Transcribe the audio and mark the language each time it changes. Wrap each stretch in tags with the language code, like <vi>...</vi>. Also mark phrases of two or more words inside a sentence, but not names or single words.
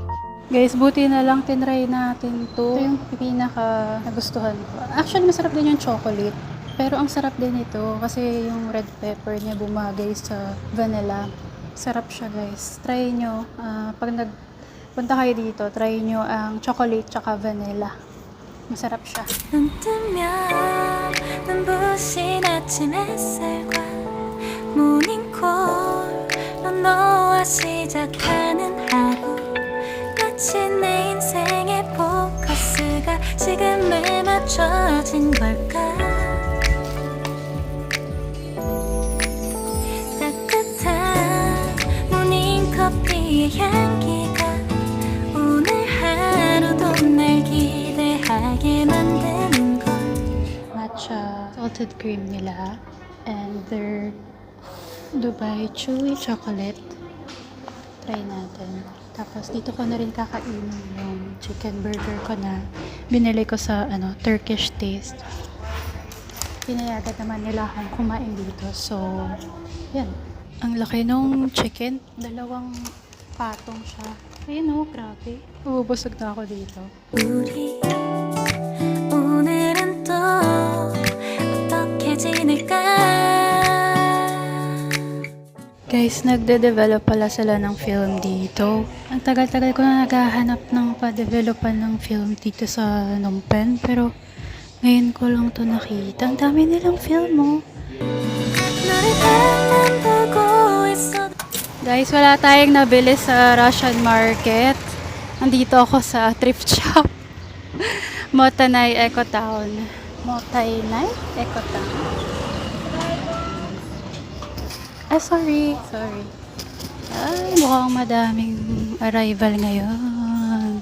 <tl>Guys, buti na lang tinry natin to. Ito yung pinaka nagustuhan ko. Actually, masarap din yung chocolate. Pero ang sarap din ito kasi yung</tl> <en>red pepper</en> <tl>niya bumagay sa vanilla. Sarap siya, guys. Try nyo. Pag nagpunta kayo dito, try nyo ang chocolate tsaka vanilla. Masarap siya.</tl> <ko>눈 뜨면 눈부신 아침 햇살과 모닝콜로 너와 시작하는 하루 마치 내 인생의 포커스가 지금에 맞춰진 걸까 따뜻한 모닝커피의 향기가 오늘 하루도 날 기대하게 만드는 걸</ko> <en>Matcha salted cream nila and their Dubai chewy chocolate.</en> <tl>Try natin. Tapos dito ko na rin kakainin yung chicken burger ko na binili ko sa Turkish Taste. Pinayagan naman nila akong kumain dito. So, yan. Ang laki nung chicken. 2 patong siya. Ayun, oh, grabe. Ubusog na ako dito.</tl> <ko>우리 오늘은 또 어떻게 지낼까</ko> <tl>Guys, nagde-develop pala sila ng film dito. Ang tagal-tagal ko na naghahanap ng pa-developan ng film dito sa Phnom Penh. Pero ngayon ko lang to nakita. Ang dami nilang film, oh.</tl> <ko>너를 바라보고 있어</ko> <tl>Guys, wala tayong nabili sa Russian market. Nandito ako sa thrift shop. Motanay Eco Town. Motanay Eco Town. Sorry. Ay, mukhang madaming arrival ngayon.</tl>